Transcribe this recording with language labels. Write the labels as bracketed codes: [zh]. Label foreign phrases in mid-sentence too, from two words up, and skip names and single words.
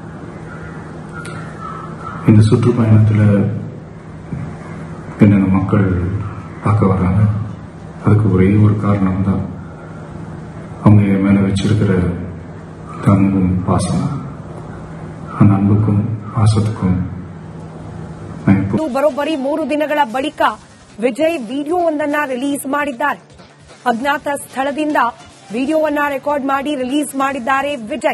[ta] இந்த சுற்றுப்பயணத்துல என்னென்ன மக்கள் பார்க்க வராங்க, அதுக்கு ஒரே ஒரு காரணம் தான் அவங்க என் மேல வச்சிருக்கிற அன்பும் பாசம். அந்த அன்புக்கும் பாசத்துக்கும் [kn] ಬರೋಬ್ಬರಿ 3 ದಿನಗಳ ಬಳಿಕ ವಿಜಯ್ ವಿಡಿಯೋವೊಂದನ್ನ ರಿಲೀಸ್ ಮಾಡಿದ್ದಾರೆ. ಅಜ್ಞಾತ ಸ್ಥಳದಿಂದ ವಿಡಿಯೋವನ್ನ ರೆಕಾರ್ಡ್ ಮಾಡಿ ರಿಲೀಸ್ ಮಾಡಿದ್ದಾರೆ ವಿಜಯ್.